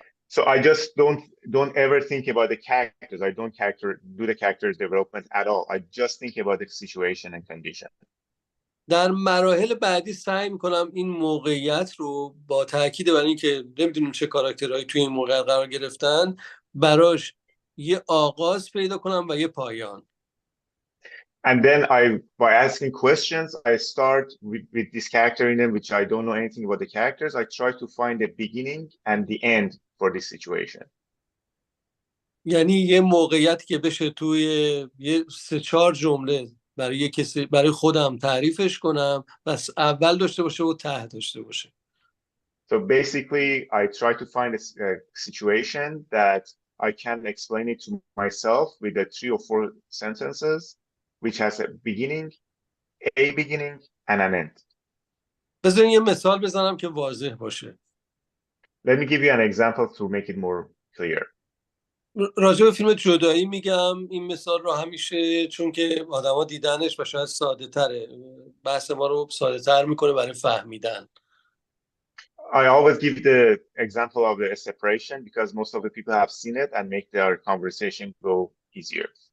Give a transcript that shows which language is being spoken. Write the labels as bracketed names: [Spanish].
[English] So I just don't ever think about the characters. I don't do the characters development at all. I just think about the situation and condition. [Persian] در مراحل بعدی سعی میکنم این موقعیت رو با تاکید بر اینکه نمیدونیم چه کاراکترهایی توی این موقعیت قرار گرفتن براش یه آغاز پیدا کنم و یه پایان. [English] And then by asking questions, I start with this character in them, which I don't know anything about the characters. I try to find the beginning and the end for this situation. [Persian] یعنی یه موقعیت که بشه توی یه 3-4 جمله برای خودم تعریفش کنم، بس اول داشته باشه و ته داشته باشه. [English] So basically, I try to find a situation that I can explain it to myself with 3 or 4 sentences, which has a beginning and an end. [Persian] بذارین یه مثال بزنم که واضح باشه. [English] Let me give you an example to make it more clear. [Persian] راجع به فیلم جدایی میگم این مثال رو همیشه، چون که آدما دیدنش و شاید ساده تره، بحث ما رو ساده تر میکنه برای فهمیدن. [English] I always give the example of the separation because most of the people have seen it and make their conversation go easier.